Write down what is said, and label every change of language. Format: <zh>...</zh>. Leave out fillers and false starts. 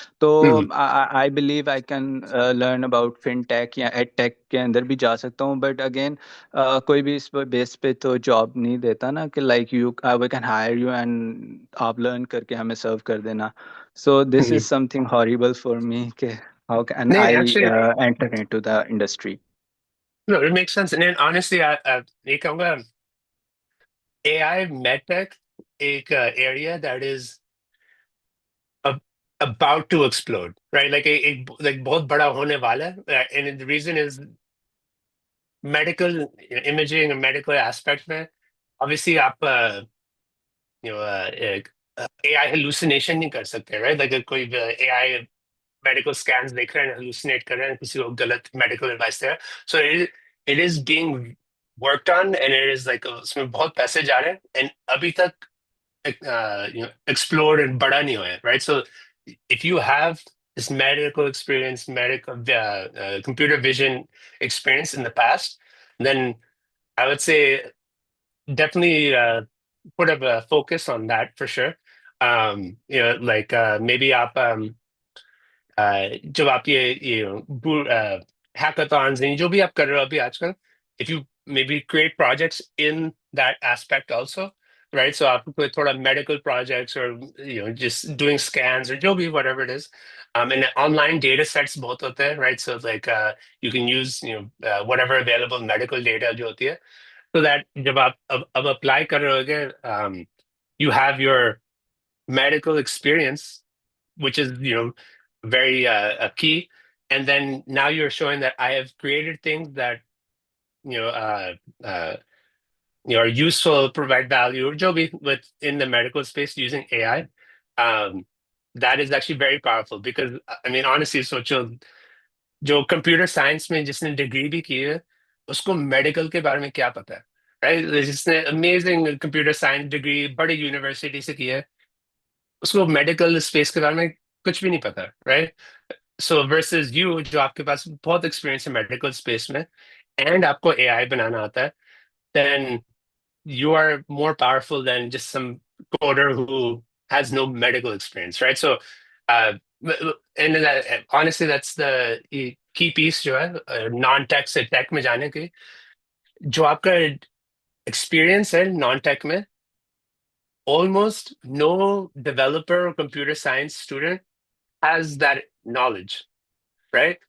<hi>तो</hi> <en>I believe I can learn about fintech</en> <hi>या ed tech के अंदर भी जा सकता हूँ,</hi> <en>but again</en> <hi>कोई भी इस बेस पे तो जॉब नहीं देता ना कि</hi> <en>like you we can hire you and</en> <hi>आप लर्न करके हमें सर्व कर देना।</hi> <en>so this is something horrible for me</en> <hi>कि</hi> <en>how can</en> <hi>नहीं,</hi> <en>I actually enter into the industry. no, it makes sense. And then honestly,</en> <hi>ये कहूँगा</hi> <en>AI medtech एक area that is ab- about to explode, right? like</en> <hi>बहुत बड़ा होने वाला है,</hi> <en>and the reason is medical imaging and medical aspect में obviously</en> <hi>आप एक AI hallucination नहीं कर सकते,</hi> <en>right? Like कोई AI medical scans देख रहे हैं, hallucinate कर रहे हैं, किसी को गलत medical advice दे रहे हैं, so it is being worked on, and it is like</en> <hi>उसमें बहुत पैसे जा रहे हैं,</hi> <en>and</en> <hi>अभी तक explored and बड़ा नहीं हुआ है,</hi> <en>right? So if you have this medical experience, medical computer vision experience in the past, then I would say definitely put a focus on that for sure. Like maybe</en> <hi>आप जब आप ये hackathons and जो भी आप कर रहे हो अभी आजकल,</hi> <en>if you maybe create projects in that aspect also, right? So आप कोई थोड़ा medical projects or just doing scans or जो भी whatever it is, and online data sets</en> <hi>बहुत होते हैं,</hi> <en>right? So like you can use whatever available medical data जो होती है, so that</en> <hi>जब आप अब apply कर रहे होगे,</hi> <en>you have your medical experience, which is very key, and then now you're showing that I have created things that you know uh, uh, are useful, provide value, or jo bhi within the medical space using AI.</en> <hi>um,</hi> <en>that is actually very powerful, because I mean honestly,</en> <hi>सोचो जो computer science में जिसने degree भी की है उसको medical के बारे में क्या पता है, राइट? जिसने अमेजिंग कंप्यूटर साइंस डिग्री बड़ी यूनिवर्सिटी से की है, उसको मेडिकल स्पेस के बारे में कुछ भी नहीं पता, राइट?</hi> <en>so versus you</en> <hi>जो आपके पास बहुत एक्सपीरियंस है मेडिकल स्पेस में,</hi> <en>And आपको AI बनाना आता है, then you are more powerful than just some coder who has no medical experience, right? So and honestly that's the key piece</en> <hi>जो है non-tech से tech में जाने की,</hi> <en>जो आपका experience है non-tech में, almost no developer or computer science student has that knowledge, right?</en>